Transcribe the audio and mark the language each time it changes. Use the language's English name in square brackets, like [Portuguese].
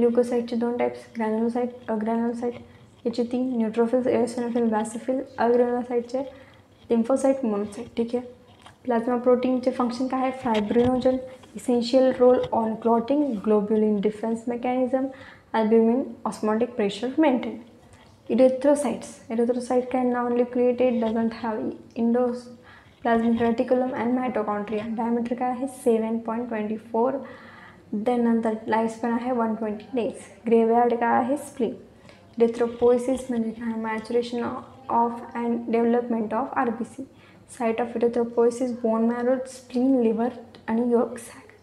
[Marathi] ल्युकोसाइटचे 2 types, ग्रॅन्युलोसाइट, अग्रॅन्युलोसाइट. याचे 3, neutrophils, eosinophil, बॅसिफिल. अग्रॅन्युलोसाइटचे lymphocyte, monocyte. ठीक आहे. प्लाझ्मा प्रोटीनचे फंक्शन काय आहे? फायब्रोनोजन, essential roll on clotting, globulin defence mechanism, albumin osmotic pressure maintain. Erythrocytes काय? [English] non-nucleated, doesn't have endoplasmic reticulum and mitochondria. [Marathi] Diameter काय आहे? 7.24. त्यानंतर लाईफस्पॅन आहे 120 days. ग्रेव्हयार्ड काय आहे? स्प्लीन. इरिथ्रोपोइसिस म्हणजे काय? Maturation of and development of RBC. Site of erythropoiesis bone marrow, spleen, liver आणि योक सॅक.